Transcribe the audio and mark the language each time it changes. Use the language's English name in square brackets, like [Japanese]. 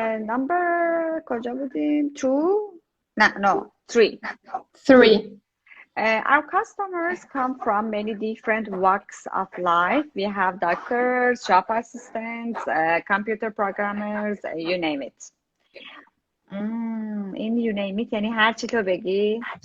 [Persian] Number کجا بودیم؟ 2? [English] No. 3. Our customers come from many different walks of life. We have doctors, shop assistants, computer programmers, you name it. [Persian] این you name it یعنی هر چی تو بگی.